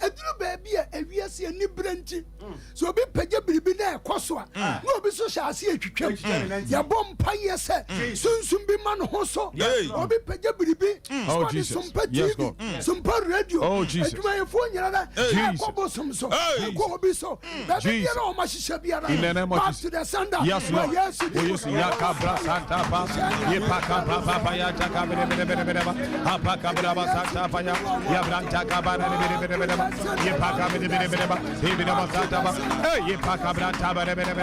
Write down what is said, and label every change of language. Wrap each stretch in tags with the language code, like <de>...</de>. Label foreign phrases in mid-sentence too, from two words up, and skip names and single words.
<ak>edru baby ewiase ani branti so obi page biribi na ekoso a no obi so sha ase atwitwam ya bompa yese sunsum bi man ho so obi page biribi</ak> <en>oh Jesus</en> <ak>SOMPA TV SOMPA radio adwuma yefo nyina na ko bosom so ko obi so baby ya no ma hihye biara</ak> <en>in the name of to the sender yes Lord yes ya kabra santa pa ye pakapa papa ya taka bere ba apakabra ba santa pa ya branta kabana bere ba ye pakabra bere ba ye bere ba santa ba ye pakabra tabare</en>